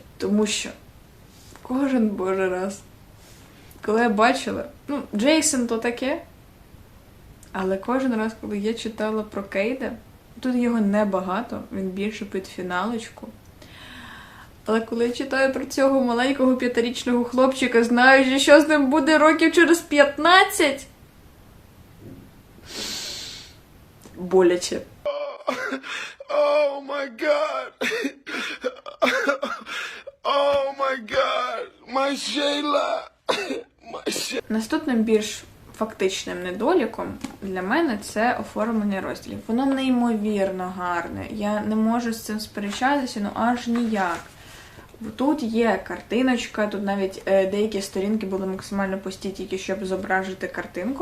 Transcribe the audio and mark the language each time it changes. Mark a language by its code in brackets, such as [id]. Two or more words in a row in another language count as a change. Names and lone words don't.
[uk] Тому що кожен божий раз, коли я бачила, Джейсон то таке, але кожен раз, коли я читала про Кейда, тут його небагато, він більше під фіналочку. Але коли я читаю про цього маленького 5-річного хлопчика, знаючи, що з ним буде років через 15, боляче. [en] Oh my god. Oh my god. My Shayla. My Shayla. [uk] Наступним більш фактичним недоліком для мене це оформлення розділів. Воно неймовірно гарне. Я не можу з цим сперечатися, аж ніяк. Тут є картиночка, тут навіть деякі сторінки були максимально пусті, тільки щоб зображити картинку.